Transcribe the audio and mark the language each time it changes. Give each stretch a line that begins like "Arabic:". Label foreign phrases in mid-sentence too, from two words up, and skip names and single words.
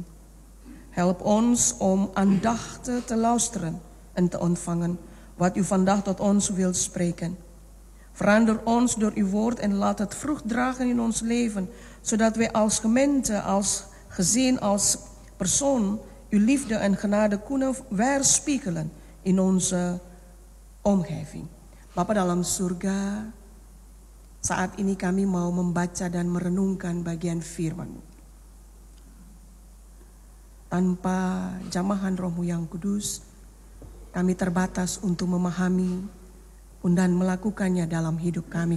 Dutch: Help ons om aandachtig te luisteren en te ontvangen wat u vandaag tot ons wilt spreken. Verander ons door uw woord en laat het vrucht dragen in ons leven, zodat wij als gemeente, als gezin, als persoon uw liefde en genade kunnen weerspiegelen in onze omgeving.
Indonesian: Bapa dalam surga, saat ini kami mau membaca dan merenungkan bagian firman-Mu. Tanpa jamahan Roh-Mu yang kudus, kami terbatas untuk memahami dan melakukannya dalam hidup kami.